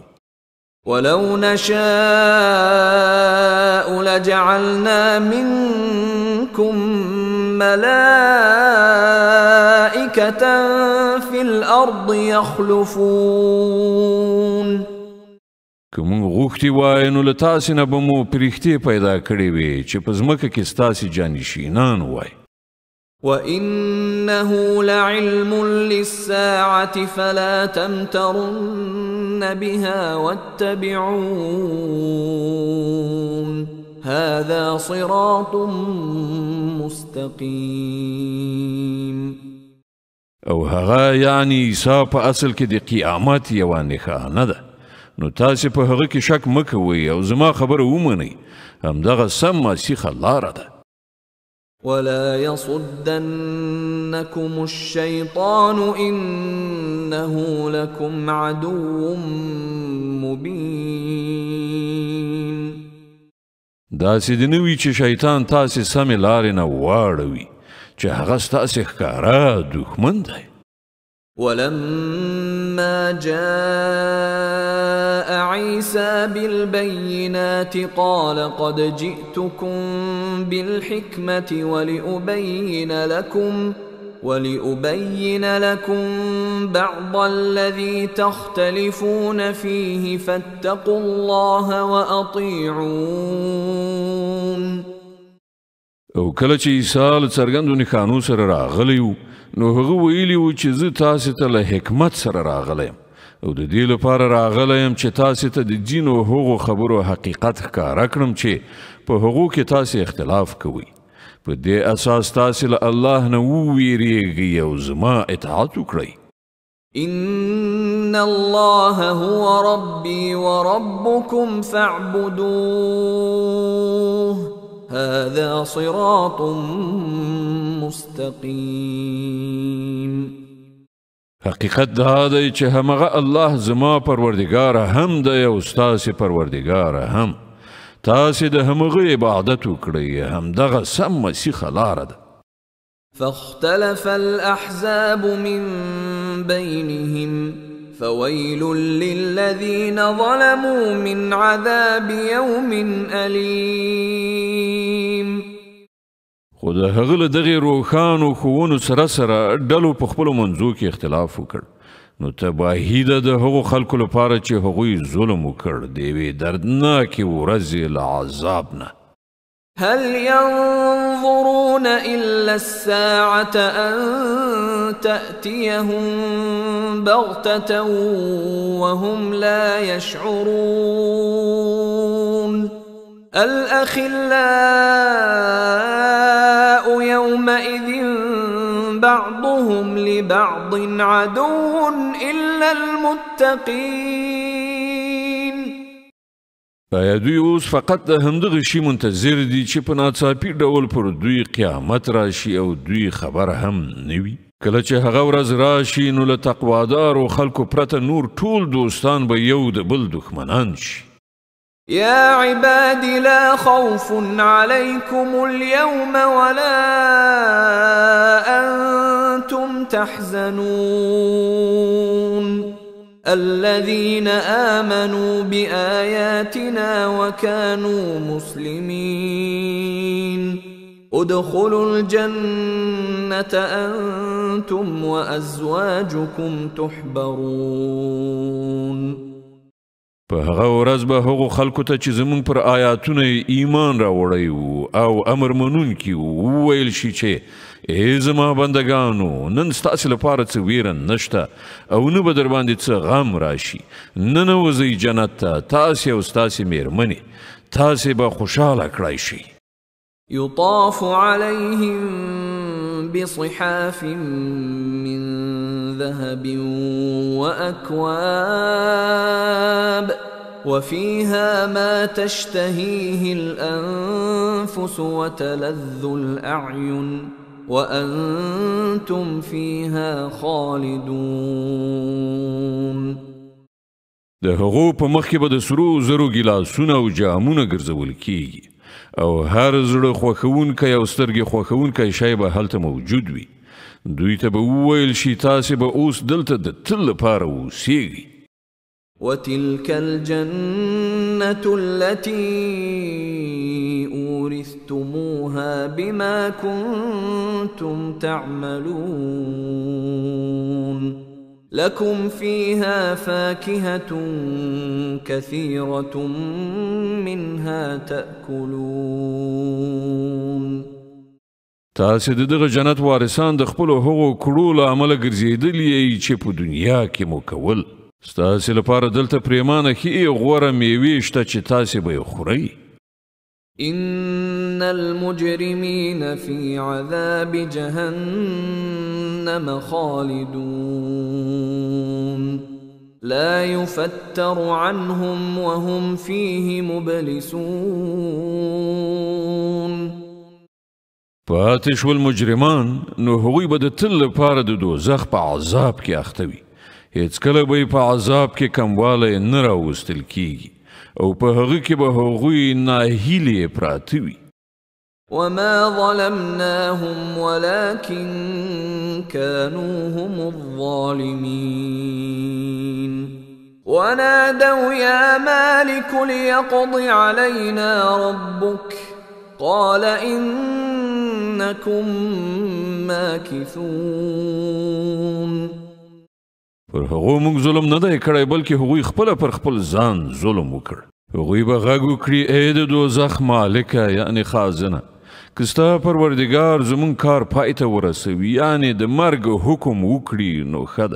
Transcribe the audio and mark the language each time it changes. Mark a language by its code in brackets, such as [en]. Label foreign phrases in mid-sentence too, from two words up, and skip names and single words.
[ar] ولو نشاء لجعلنا منكم ملائكة في الأرض يخلفون. [ps] که موږ غوښتي وای نو له تاسې نه به مو پرښتې پیدا کړې وې چې په ځمکه کې ستاسې جانشینان وای. [ar] وإنه لعلم للساعة فلا تمترن بها واتبعون هذا صراط مستقيم. [ps] او هغه یعنی عیسی په اصل کې د قیامت یوه نښانه ده، نو تاسې په هغه کې شک مه کوئ او زما خبره ومنئ، همدغه سم مسیحه لاره ده. [ar] ولا يصدنكم الشيطان إنه لكم عدو مبين. [ps] داسې د نه وي چې شیطان تاسې سمې لارې نه واړوي چې هغه ستاسې ښکاره دښمن دی. [ar] ولما جاء عيسى بالبينات قال قد جئتكم بالحكمة ولأبين لكم بعض الذي تختلفون فيه فاتقوا الله وأطيعون. [ps] او کله چې عیسی له څرګندو نښانو سره راغلی و نو هغه ویلي و چې زه تاسې ته له حکمت سره راغلی یم او د دې لپاره راغلی یم چې تاسې ته د دین او هغو خبرو حقیقت ښکاره کړم چې په هغو کې تاسې اختلاف کوئ. په دې اساس تاسې له الله نه وویریږئ او زما اطاعت وکړئ. [ar] إن الله هو ربي وربكم فاعبدوه هذا صراط مستقيم. [ps] حقیقت دا دی چې همغه الله زما پروردگار هم دی او ستاسې پروردگار هم. تاسې د همغه عبادت وکړئ، همدغه سم مسیحه لاره ده. [ar] فاختلف الأحزاب من بينهم فويل للذين ظلموا من عذاب يوم أليم. [ps] خو د هغه له دغې روښانو ښوونو سره سره ډلو په خپلو منځو کې اختلاف وکړ، نو تباهي ده د هغو خلکو لپاره چې هغوی ظلم وکړ د یوې دردناکې ورځې له عذاب نه. [ar] هل ينظرون إلا الساعة أن تأتيهم بغتة وهم لا يشعرون. الأخلاء يومئذ بعضهم لبعض عدو إلا المتقين. [ps] آیا دوی اوس فقط د همدغه شي منتظر دي چې په ناڅاپي ډول پر دوی قیامت راشي او دوی خبر هم نه وي؟ کله چې هغه ورځ راشي نو له تقوادارو خلکو پرته نور ټول دوستان به یو د بل دښمنان شي. [ar] يا عباد لا خوف عليكم اليوم ولا أنتم تحزنون الذين آمنوا بآياتنا وكانوا مسلمين ادخلوا الجنة أنتم وأزواجكم تحبرون. [ps] په هغه ورځ به هغو خلکو ته چې زمونږ پر آیاتونه ایمان راوړی وو او امر منونکي وو وویل شي چې ای زما بندګانو نن ستاسې لپاره څه ویره نشته او نه به در باندې څه غم راشي ننوځئ جنت ته تاسې او ستاسې میرمنې تاسې به خوشحاله کړی شئ. [ar] يطاف عليهم بصحاف من ذهب وأكواب وفيها ما تشتهيه الأنفس وتلذ الأعين وأنتم فيها خالدون. [ps] د هغو په مخ کې به د سرو زرو ګیلاسونه او جامونه ګرځول کیږي او هر زړه خوښونکی او سترګې خوښونکی شی به هلته موجود وي. دوی ته به وویل شي تاسې به اوس دلته د تل لپاره اوسیږئ. [ar] وتلك الجنة التي أورثتموها بما كنتم تعملون لكم فيها فاكهة كثيرة منها تأكلون. [ps] تاسې د دغه جنت وارثان د خپلو هغو کړو له امله ګرځېدلي چې په دنیا کې مو کول. ستاسې لپاره دلته پرېمانه ښې غوره میوې شته چې تاسې به یې خورئ. [ar] إن المجرمين في عذاب جهنم خالدون لا يفتر عنهم وهم فيه مبلسون. [ps] پاتې شول مجرمان نو هغوی به د تل لپاره د دوزخ په عذاب کې اخته وي. هیڅکله به یې په عذاب کې کموالی نه راوستل کیږي او په هغه کې به هغوی ناهیلې پراته وي. [ar] وما ظلمناهم ولكن كانوا هم الظالمين ونادوا يا مالك ليقض علينا ربك قال إنكم ماكثون. [ps] پر هغو موږ ظلم نه دی کړی بلکې هغوی خپله پر خپل ځان ظلم وکړ. هغوی به غږ وکړي ای د دوزخ مالکه یعنې خازنه که ستا پروردګار زموږ کار پای ته ورسوي یعنې د مرګ حکم وکړي نو ښه ده.